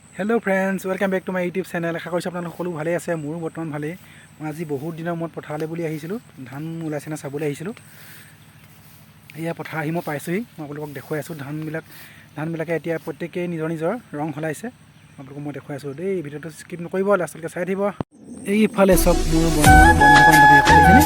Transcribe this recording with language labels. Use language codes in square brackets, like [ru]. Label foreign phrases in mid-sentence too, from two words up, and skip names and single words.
[en] Hello friends welcome back to my YouTube channel. [as] आशा কৰিছোঁ আপোনালোক সকলো ভালে আছে। মোৰো বৰ্তমান ভালেই। মই আজি বহুত দিনৰ মূৰত পথাৰলৈ বুলি আহিছিলোঁ, ধান ওলাইছে না চাবলৈ আহিছিলোঁ। এয়া পথাৰ আহি মই পাইছোঁহি। মই আপোনালোকক দেখুৱাই আছোঁ ধানবিলাকে এতিয়া প্ৰত্যেকেই নিজৰ নিজৰ ৰং সলাইছে। আপোনালোকক মই দেখুৱাই আছোঁ দেই। ভিডিঅ'টো স্কিপ নকৰিব, লাষ্টলৈকে চাই থাকিব। এইফালে চব মোৰ বন্ধু বান্ধৱীসকল দেখিছেনে?